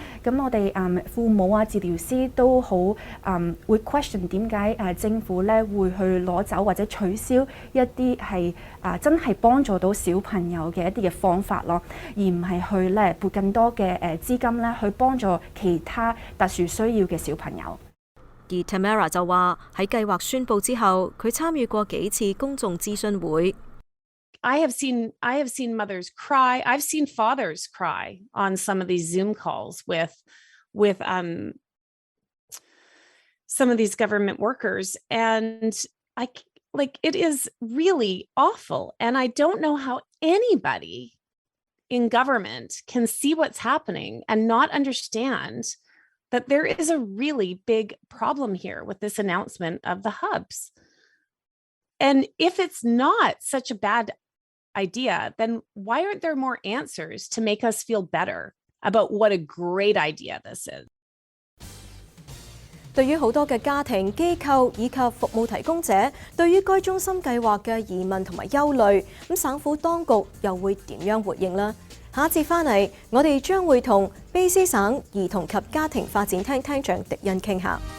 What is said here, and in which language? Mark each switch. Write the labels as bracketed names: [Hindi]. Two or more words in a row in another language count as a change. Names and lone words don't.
[Cantonese] 咁我哋父母啊、治療師都好會 question 點解政府咧會去攞走或者取消一啲係真係幫助到小朋友嘅一啲嘅方法咯，而唔係去咧撥更多嘅資金咧去幫助其他特殊需要嘅小朋友。而 Tamara 就話喺計劃宣布之後，佢參與過幾次公眾諮詢會。 [English] I have seen mothers cry. I've seen fathers cry on some of these Zoom calls with some of these government workers, and it is really awful. And I don't know how anybody in government can see what's happening and not understand that there is a really big problem here with this announcement of the hubs. And if it's not such a bad idea, then why aren't there more answers to make us feel better about what a great idea this is? [Cantonese] 對於好多嘅家庭、機構以及服務提供者對於該中心計劃嘅疑問同埋憂慮，咁省府當局又會點樣回應呢？下一節翻嚟，我哋將會同卑詩省兒童及家庭發展廳廳長狄恩傾下。